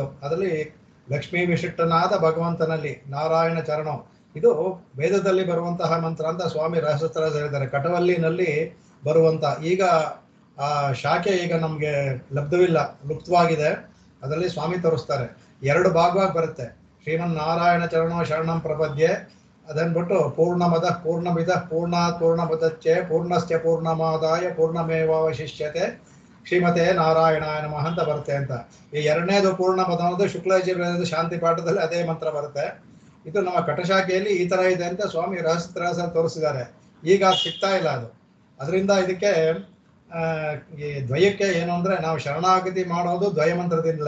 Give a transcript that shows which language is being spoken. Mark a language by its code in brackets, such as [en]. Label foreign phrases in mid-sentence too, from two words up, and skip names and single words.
[kn] ಅದರಲ್ಲಿ ಲಕ್ಷ್ಮೀ ವಿಶಿಷ್ಟನಾದ ಭಗವಂತನಲ್ಲಿ [sa] ನಾರಾಯಣ ಚರಣೋ, [kn] ಇದು ವೇದದಲ್ಲಿ ಬರುವಂತಹ ಮಂತ್ರ ಅಂತ ಸ್ವಾಮಿ ರಹಸ್ಯತ್ರ ಹೇಳಿದ್ದಾರೆ. ಕಟವಲ್ಲಿನಲ್ಲಿ ಬರುವಂತ ಈಗ ಆ ಶಾಖೆ ಈಗ ನಮ್ಗೆ ಲಬ್ಧವಿಲ್ಲ, ಲುಪ್ತವಾಗಿದೆ. ಅದರಲ್ಲಿ ಸ್ವಾಮಿ ತೋರಿಸ್ತಾರೆ 2 ಭಾಗವಾಗಿ ಬರುತ್ತೆ. [sa] ಶ್ರೀಮನ್ ನಾರಾಯಣ ಚರಣೋ ಶರಣಂ ಪ್ರಪದ್ಯೆ ಅದನ್ಬಿಟ್ಟು ಪೂರ್ಣಮದ ಪೂರ್ಣಮಿದ ಪೂರ್ಣಾತ್ ಪೂರ್ಣಮುದಚ್ಛೆ ಪೂರ್ಣಸ್ಯ ಪೂರ್ಣಮಾದಾಯ ಪೂರ್ಣಮೇವಾವಶಿಷ್ಯತೆ ಶ್ರೀಮತೆ ನಾರಾಯಣಾಯ ನಮಃ [kn] ಅಂತ ಬರುತ್ತೆ ಅಂತ. ಈ 2ನೇದು ಪೂರ್ಣಮದ ಅನ್ನೋದು ಶುಕ್ಲಯಜುರ್ವೇದದ ಶಾಂತಿ ಪಾಠದಲ್ಲಿ ಅದೇ ಮಂತ್ರ ಬರುತ್ತೆ. ಇದು ನಮ್ಮ ಕಟಶಾಖೆಯಲ್ಲಿ ಈ ತರ ಇದೆ ಅಂತ ಸ್ವಾಮಿ ರಹಸ್ಯ ತೋರಿಸಿದ್ದಾರೆ. ಈಗ ಸಿಗ್ತಾ ಇಲ್ಲ ಅದು. ಅದರಿಂದ ಇದಕ್ಕೆ ಈ ದ್ವಯಕ್ಕೆ ಏನು ಅಂದ್ರೆ ನಾವು ಶರಣಾಗತಿ ಮಾಡೋದು ದ್ವಯ ಮಂತ್ರದಿಂದಲೇ.